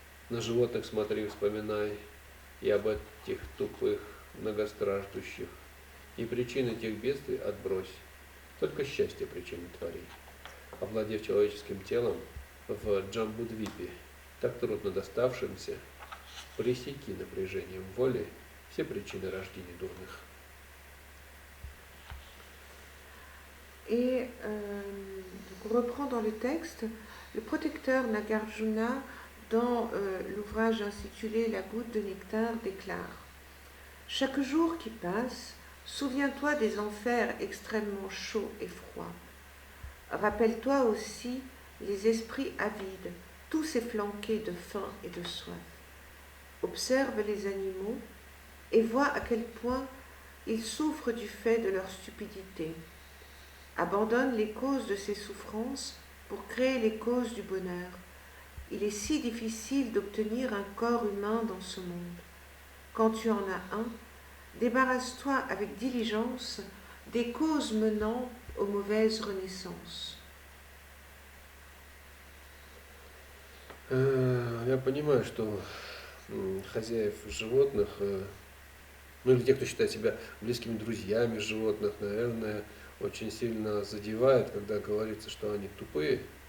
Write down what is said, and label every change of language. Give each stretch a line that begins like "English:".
Russian: На животных смотри, вспоминай, и об этих тупых, многостраждущих, и причины тех бедствий отбрось. Только счастье причины твори. Овладев человеческим телом в Джамбудвипе, так трудно доставшимся, пресеки напряжением воли все причины рождения дурных.
French: Et on reprend dans le texte le protecteur Nagarjuna dans l'ouvrage intitulé La goutte de nectar déclare: chaque jour qui passe, souviens-toi des enfers extrêmement chauds et froids. Rappelle-toi aussi les esprits avides, tous efflanqués de faim et de soif. Observe les animaux et vois à quel point ils souffrent du fait de leur stupidité. Abandonne les causes de ces souffrances pour créer les causes du bonheur. Il est si difficile d'obtenir un corps humain dans ce monde. Quand tu en as un, débarrasse-toi avec diligence des causes menant aux mauvaises renaissances.
Russian: Я понимаю, что хозяев животных, ну или те, кто считает себя близкими друзьями животных, наверное, очень сильно задевает, когда говорится, что они тупые.